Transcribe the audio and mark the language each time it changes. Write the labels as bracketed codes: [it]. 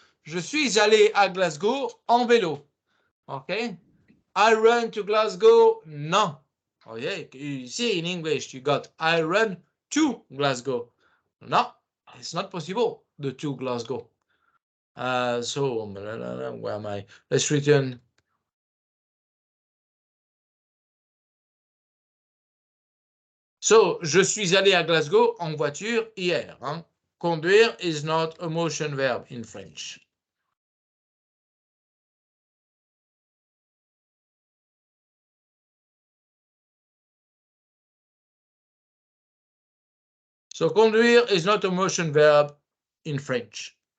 [fr] Je suis allé à Glasgow en vélo. [en] Okay? I run to Glasgow. No. Oh yeah, you see in English you got I run to Glasgow. No, it's not possible. The to Glasgow. So where am I? Let's return. [fr] So je suis allé à Glasgow en voiture hier. Hein? [en] Conduire is not a motion verb in French. So conduire is not a motion verb in French.